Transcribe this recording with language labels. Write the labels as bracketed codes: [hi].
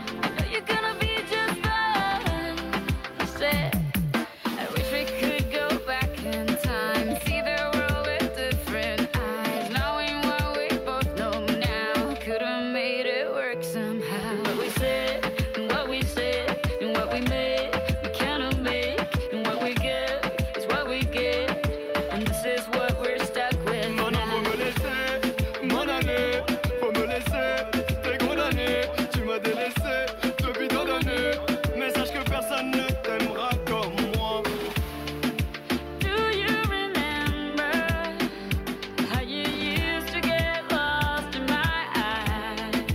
[en] I know you're gonna be just fine. I said, I wish we could go back in time, see the world with different eyes, knowing what we both know now. Could've made it work somehow. What we said, and what we said, and what we made, we cannot make. And what we get is what we get, and this is what we're stuck with. [fr] Non, non, faut me laisser m'en aller. Faut me laisser, t'es condamné. Tu m'as délaissé depuis tant d'années. Mais sache que personne ne t'aimera comme moi. [en] Do you remember how you used to get lost in my eyes?